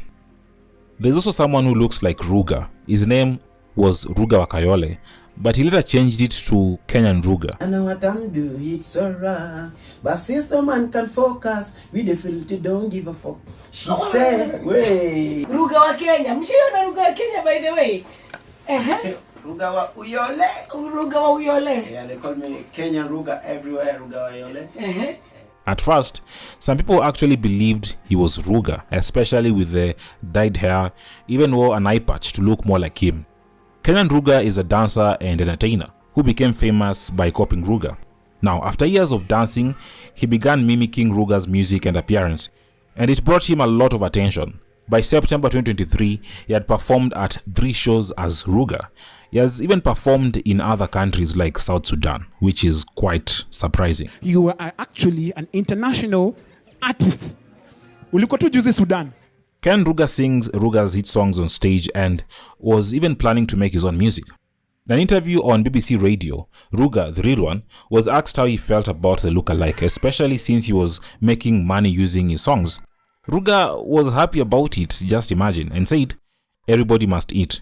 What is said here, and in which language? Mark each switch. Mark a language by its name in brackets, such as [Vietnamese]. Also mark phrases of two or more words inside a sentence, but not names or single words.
[English] There's also someone who looks like Ruger. His name was Ruger Wakayole, but he later changed it to Kenyan Ruger. I know what I'm doing, it's alright. But since the man can focus, we the filthy don't give a fuck. She said, "Way [Swahili] Ruga wa Kenya. Mshiona Ruga wa Kenya, [English] by the way. [Swahili] Ruga wa Uyole. Ruga wa Uyole. [English] Yeah, they call me Kenyan Ruger everywhere. [Swahili] Ruga wa Uyole. [English] At first, some people actually believed he was Ruger, especially with the dyed hair, even wore an eye patch to look more like him. Kenyan Ruger is a dancer and entertainer who became famous by copying Ruger. Now, after years of dancing, he began mimicking Ruger's music and appearance, and it brought him a lot of attention. By September 2023, he had performed at 3 shows as Ruger. He has even performed in other countries like South Sudan, which is quite surprising. You are actually an international artist. [Swahili] Ulikuwa tu juzi Sudan. [English] Ken Ruger sings Ruger's hit songs on stage and was even planning to make his own music. In an interview on BBC Radio, Ruger, the real one, was asked how he felt about the lookalike, especially since he was making money using his songs. Ruger was happy about it, just imagine, and said, "Everybody must eat."